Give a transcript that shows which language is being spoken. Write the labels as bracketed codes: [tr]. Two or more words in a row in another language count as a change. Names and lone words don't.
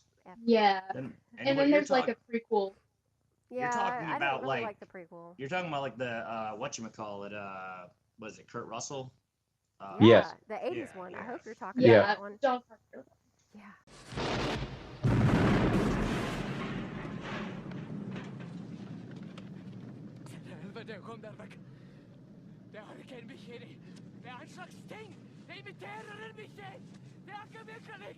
[en] Yeah. Then, And what then you're there's like a prequel. Yeah, talking I about, didn't really like- like the prequel. You're talking about like the whatchamacallit, what is it, Kurt Russell? Yes. The 80s Yeah, one. I yeah. hope you're talking Yeah. about that one. John Carpenter. Yeah. [no] Helvete, kom der vekk. Det har ikke en bikkje i de. Det er en slags ting. Det imiterer en bikkje. Det er ikke mekanikk.